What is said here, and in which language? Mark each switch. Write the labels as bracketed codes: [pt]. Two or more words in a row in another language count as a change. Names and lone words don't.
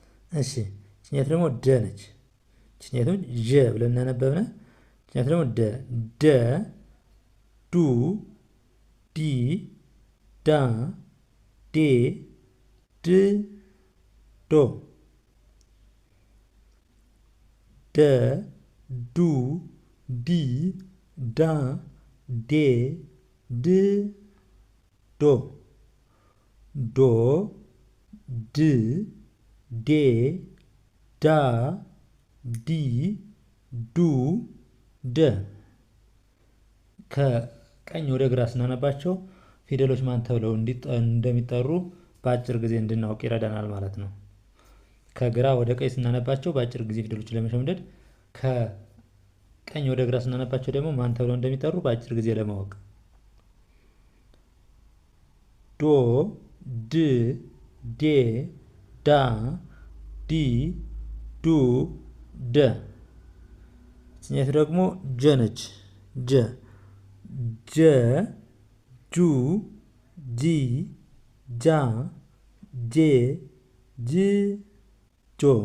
[am] እሺ ችኛቱ ደግሞ ደ ነች። ችኛቱም ዠ ብለን እናነበብነ። ችኛቱ ደግሞ ደ ደ ዱ ዲ ዳ ዴ ድ ዶ ደ ዱ ዲ ዳ ዴ ድ ዶ ዶ ድ ዴ ዳ ዲ ዱ ደ። ከቀኝ ወደ ግራ ስናነባቸው ፊደሎች ማን ተብለው እንደሚጠሩ በአጭር ጊዜ እንድናውቅ ይረዳናል ማለት ነው። ከግራ ወደ ቀኝ ስናነባቸው በአጭር ጊዜ ፊደሎችን ለመሸምደድ፣ ከቀኝ ወደ ግራ ስናነባቸው ደግሞ ማን ተብለው እንደሚጠሩ በአጭር ጊዜ ለማወቅ። ዶ ድ ዴ ዳ ዲ ዱ ደ። ችኛቱ ደግሞ ጀ ነች። ጀ ጀ ጁ ጂ ጃ ጄ ጅ ጆ